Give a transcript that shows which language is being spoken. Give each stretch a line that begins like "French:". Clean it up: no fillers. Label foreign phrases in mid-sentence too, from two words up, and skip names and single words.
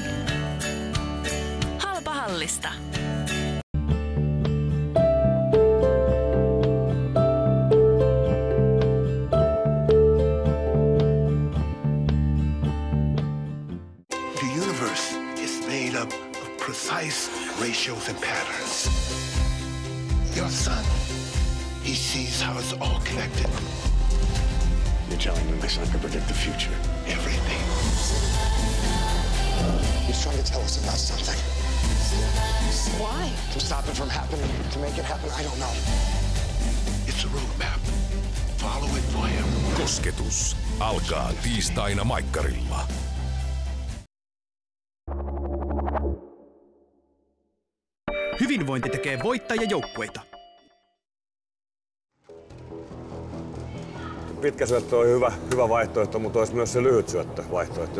Finnish: Halpahallista.
English: The universe is made up of precise ratios and patterns. Your son, he sees how it's all connected. You're telling me my son can predict the future? Everything. He's trying to tell us about something. Why? To stop it from happening, to make it happen, I don't know. It's a roadmap. Follow it for him.
Finnish: Kosketus alkaa tiistaina Maikkarilla. Hyvinvointi tekee voittajajoukkueita. Pitkä syöttö on hyvä vaihtoehto, mutta olisi myös se lyhyt syöttövaihtoehto.